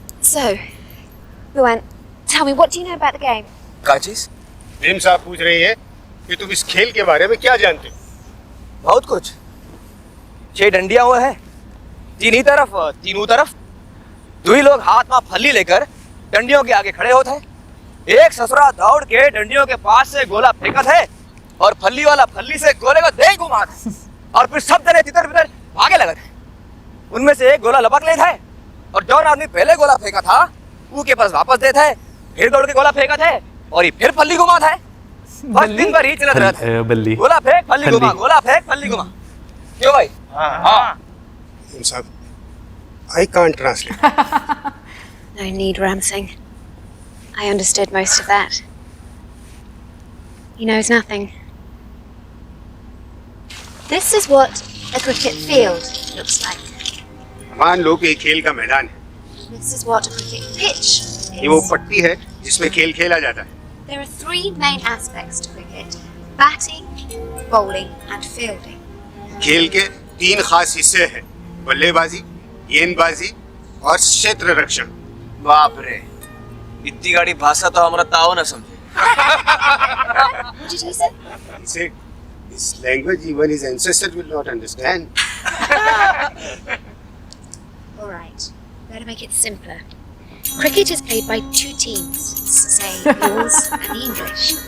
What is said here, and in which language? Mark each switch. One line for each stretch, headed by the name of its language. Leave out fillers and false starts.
English: So, Bhuvan, tell me, what do you know about the game?
Hindi: क्या चीज? Ma'am साहब पूछ रही है कि तुम इस खेल के बारे में क्या जानते हो? बहुत कुछ। 6 डंडियां हुआ है, तीनों तरफ, तीनों तरफ। 2 लोग हाथ में फल्ली लेकर डंडियों के आगे खड़े होते हैं। एक ससुरा दौड़ के डंडियों के पास से गोला फेंकत है और फल्ली वाला फल्ली से गोले को दे घुमाता है और फिर सब जने तितर बितर भागे लगत है। उनमें से एक गोला लपक लेता है और जो आदमी पहले गोला फेंका था वो के पास वापस देता है, फिर दौड़ के गोला फेंकत है और ये फिर फल्ली घुमाता है। बस दिन भर ही चलत रहता है। बल्ली। गोला फेंक फल्ली घुमा, गोला फेंक फल्ली घुमा। क्यों भाई? हाँ।
English: मेम साहब, I can't translate. No need, Ram Singh. I understood most of that. He knows nothing. This is what a cricket field looks like.
Hindi: मान लो कि ये खेल का मैदान है।
English: This is what a cricket pitch
Hindi: ये वो
English: is.
Hindi: पट्टी है जिसमें खेल खेला जाता है।
English: There are 3 main aspects to cricket: batting, bowling, and fielding.
Hindi: खेल के 3 खास हिस्से हैं: बल्लेबाजी, गेंदबाजी और क्षेत्र रक्षण। बाप रे, इतनी गाड़ी भाषा तो हमारा ताओ ना समझे।
English: What did he say? He said, this language even his ancestors will not understand. All right, better make it simpler. Cricket is played by 2 teams, say yours and the English.